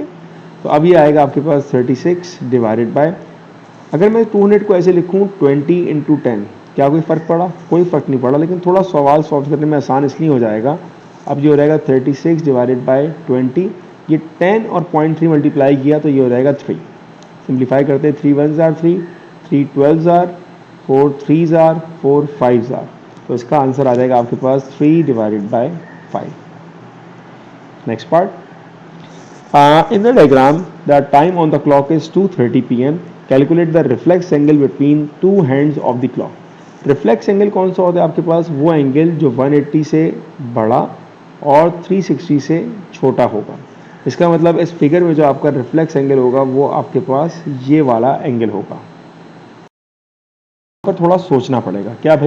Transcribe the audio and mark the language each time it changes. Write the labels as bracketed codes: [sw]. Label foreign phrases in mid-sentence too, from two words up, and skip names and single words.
[hi] तो अब ये आएगा आपके पास 36 [en] divided by, [hi] अगर मैं 200 को ऐसे लिखूं 20 × 10, क्या कोई फ़र्क पड़ा? कोई फ़र्क नहीं पड़ा, लेकिन थोड़ा सवाल सॉल्व करने में आसान इसलिए हो जाएगा। अब ये हो जाएगा 36 [en] divided by [hi] 20, ये 10 और 0.3 मल्टीप्लाई किया तो ये हो जाएगा 3। सिंप्लीफाई करते हैं, [en] 3 1s are 3, 3 12s are 4 3s are 4 5s are, [hi] तो इसका आंसर आ जाएगा आपके पास 3 [en] divided by [hi] 5। [en] next part, in the diagram the time on the clock is 2:30 p.m. Calculate the reflex angle between two hands of the clock. reflex angle [hi] कौन सा होता है आपके पास? वो एंगल जो 180 से बड़ा और 360 से छोटा होगा। इसका मतलब इस फिगर में जो आपका [en] reflex angle [hi] होगा वो आपके पास ये वाला एंगल होगा। पर थोड़ा सोचना पड़ेगा, क्या भाई?